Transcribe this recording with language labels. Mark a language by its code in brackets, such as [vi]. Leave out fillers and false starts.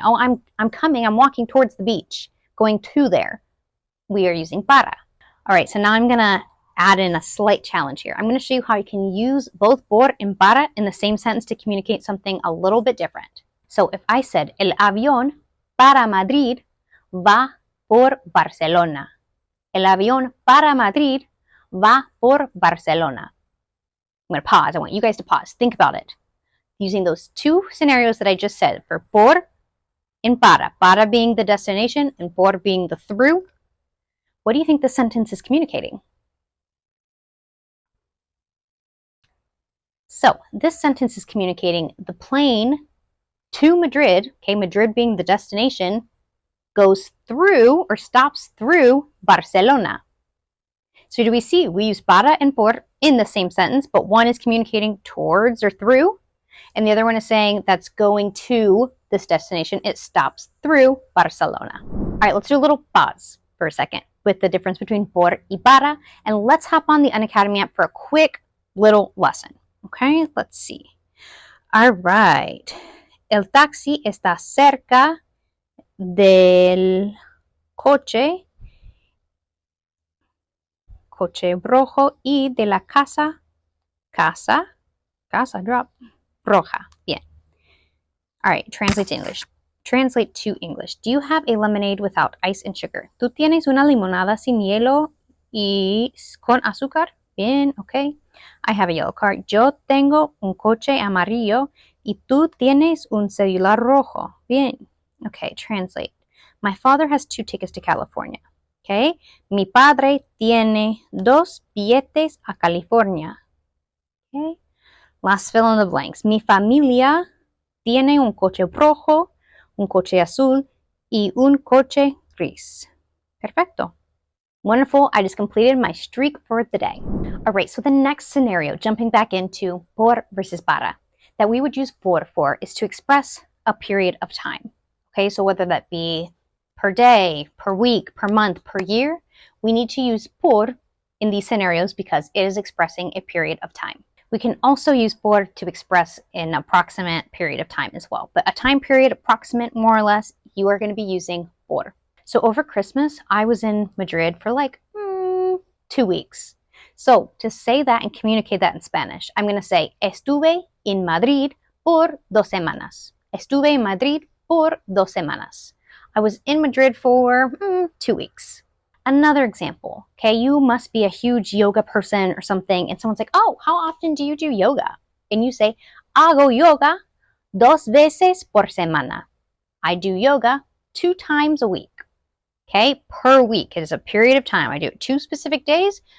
[en] Oh, I'm coming, I'm walking towards the beach, going to there. We are using para. All right, so now I'm gonna add in a slight challenge here. I'm gonna show you how you can use both por and para in the same sentence to communicate something a little bit different. So if I said, [es] el avión para Madrid va por Barcelona. El avión para Madrid va por Barcelona. [en] I'm going to pause. I want you guys to pause. Think about it. Using those two scenarios that I just said for por and para. Para being the destination and por being the through. What do you think the sentence is communicating? So this sentence is communicating the plane to Madrid, okay, Madrid being the destination, goes through or stops through Barcelona. So do we see we use para and por in the same sentence, but one is communicating towards or through, and the other one is saying that's going to this destination. It stops through Barcelona. All right, let's do a little pause for a second with the difference between por y para, and let's hop on the Unacademy app for a quick little lesson. Okay, let's see. All right. [es] El taxi está cerca del coche rojo y de la casa drop roja. Bien. [en] All right, translate to English. Translate to English. Do you have a lemonade without ice and sugar? [es] ¿Tú tienes una limonada sin hielo y con azúcar? Bien, okay. [en] I have a yellow car. [es] Yo tengo un coche amarillo y tú tienes un celular rojo. Bien. [en] Okay, translate. My father has 2 tickets to California. Okay. [es] Mi padre tiene 2 billetes a California. Okay. [en] Last fill in the blanks. [es] Mi familia tiene un coche rojo, un coche azul y un coche gris. Perfecto. [en] Wonderful. I just completed my streak for the day. All right, so the next scenario, jumping back into por versus para, that we would use por for is to express a period of time. Okay, so whether that be per day, per week, per month, per year, we need to use por in these scenarios because it is expressing a period of time. We can also use por to express an approximate period of time as well. But a time period, approximate more or less, you are going to be using por. So over Christmas, I was in Madrid for like 2 weeks. So to say that and communicate that in Spanish, I'm going to say, [es] estuve en Madrid por 2 semanas. Estuve en Madrid por 2 semanas. [en] I was in Madrid for 2 weeks. Another example, okay, you must be a huge yoga person or something, and someone's like, oh, how often do you do yoga? And you say, [es] hago yoga 2 veces por semana. [en] I do yoga 2 times a week. Okay, per week. It is a period of time. I do it 2 specific days.